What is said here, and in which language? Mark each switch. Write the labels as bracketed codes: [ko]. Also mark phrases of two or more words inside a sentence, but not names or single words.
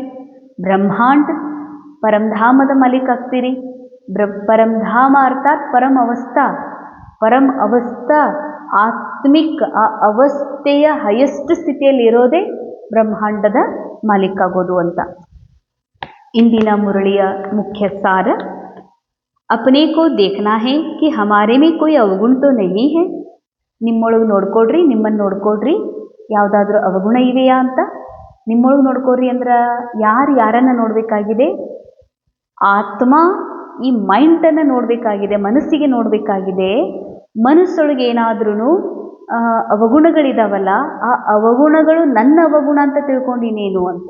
[kn] ಬ್ರಹ್ಮಾಂಡ ಪರಂಧಾಮದ ಮಾಲೀಕ್ ಆಗ್ತೀರಿ. ಪರಂಧಾಮ ಅರ್ಥಾತ್ ಪರಂ ಅವಸ್ಥಾ. ಪರಂ ಅವಸ್ಥಾ ಆತ್ಮಿಕ್ ಆ ಅವಸ್ಥೆಯ ಹೈಯೆಸ್ಟ್ ಸ್ಥಿತಿಯಲ್ಲಿ ಇರೋದೇ ಬ್ರಹ್ಮಾಂಡದ ಮಾಲೀಕ್ ಆಗೋದು ಅಂತ. ಇಂದಿನ ಮುರಳಿಯ ಮುಖ್ಯ ಸಾರ, [hi] अपने को देखना है कि हमारे में कोई अवगुण तो नहीं है. [kn] ನಿಮ್ಮೊಳಗೆ ನೋಡ್ಕೊಡ್ರಿ, ನಿಮ್ಮನ್ನು ನೋಡ್ಕೊಡ್ರಿ, ಯಾವುದಾದ್ರೂ ಅವಗುಣ ಇವೆಯಾ ಅಂತ ನಿಮ್ಮೊಳಗೆ ನೋಡ್ಕೊಡ್ರಿ. ಅಂದ್ರೆ ಯಾರನ್ನು ನೋಡಬೇಕಾಗಿದೆ? ಆತ್ಮ ಈ ಮೈಂಡನ್ನು ನೋಡಬೇಕಾಗಿದೆ, ಮನಸ್ಸಿಗೆ ನೋಡಬೇಕಾಗಿದೆ. ಮನಸ್ಸೊಳಗೆ ಏನಾದ್ರೂ ಅವಗುಣಗಳಿದಾವಲ್ಲ, ಆ ಅವಗುಣಗಳು ನನ್ನ ಅವಗುಣ ಅಂತ ತಿಳ್ಕೊಂಡಿನೇನು ಅಂತ.